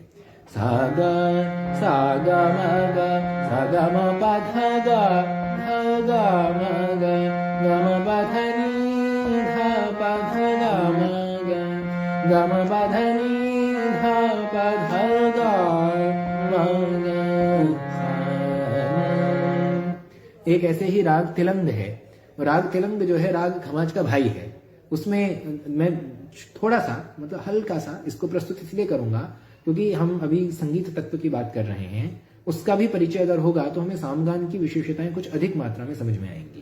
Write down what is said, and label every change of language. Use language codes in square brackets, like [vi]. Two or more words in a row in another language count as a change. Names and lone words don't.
[hi] सा ग म ग, सा ग म प ध ग, ध ग म ग, ग म प ध नि ध प ध ग म ग, ग म प ध नि ध प ध ग म ग। एक ऐसे ही राग तिलंग है। राग तिलंग जो है राग खमाज का भाई है। उसमें मैं थोड़ा सा मतलब हल्का सा इसको प्रस्तुत इसलिए करूंगा क्योंकि हम अभी संगीत तत्व की बात कर रहे हैं। उसका भी परिचय अगर होगा तो हमें सामगान की विशेषताएं कुछ अधिक मात्रा में समझ में आएंगी।